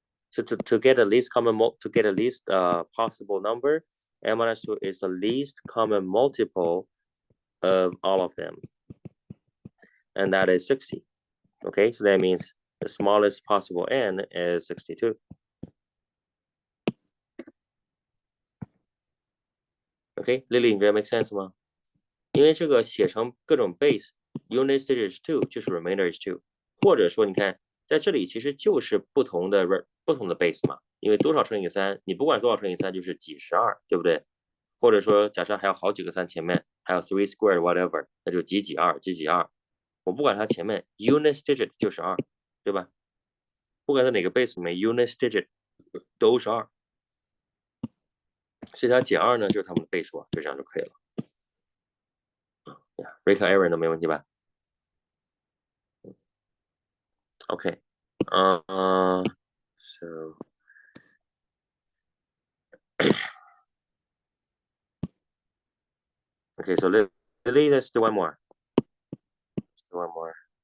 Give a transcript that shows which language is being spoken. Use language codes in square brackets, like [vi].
[en] So to get a least common possible number, n minus 2 is the least common multiple of all of them, and that is 60. Okay, so that means the smallest possible n is 62. [zh] Okay, Lily, 你觉得 [en] make sense [zh] 吗？因为这个写成各种 base [en] unit digit is 2， [zh] 就是 [en] remainder is 2， [zh] 或者说你看在这里其实就是不同的 base 嘛，因为多少乘以3，你不管多少乘以3就是几十2，对不对？或者说假设还有好几个3前面，还有 3 squared whatever，那就几几2，几几2。我不管它前面 unit digit 就是2，对吧？不管在哪个 base 里面 unit digit 都是2，所以它减2呢就是它们的倍数啊，就这样就可以了。 [en] Rika Aaron [zh] 都没问题吧？ [en] OK， so okay, so Lily, let's do one more. Let's do one more.